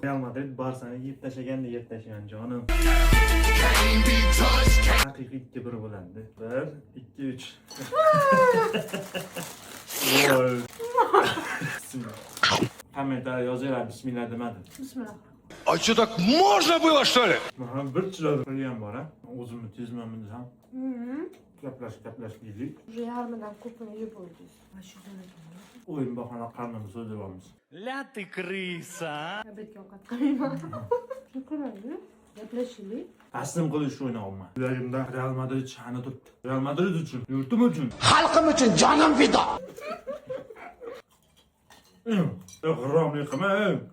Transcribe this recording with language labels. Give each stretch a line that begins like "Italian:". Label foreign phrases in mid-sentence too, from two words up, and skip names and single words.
Uzbek: Real Madrid Barsani yeb tashlaganda yeb tashlagan jonim. Haqiqiy 2-1 bo'ladi. 1, 2, 3. Kommentar yozinglar, bismillah demadim. Bismillah.
Russian: А что, так можно было, что ли?
Uzbek: Mana bir chiroyli qilgan bor, ha. O'zimni tezman desam. Gaplash deylik. Уже yarmidan ko'pini yeb bo'ldik. Va shu joyda. O'yin bahona qarnimizni so'zlayapmiz.
Russian: Ля ты крыса!
Uzbek: Obedga ovqat qilmayman. Shukronlar. Gaplashaylik. Taslim qilish o'ynayapman. Yuragimda Real Madrid sha'ni turibdi. Real Madrid uchun, yurtim uchun.
Turkish: Halkım için canım fida!
Uzbek: G'irromlik qilmang.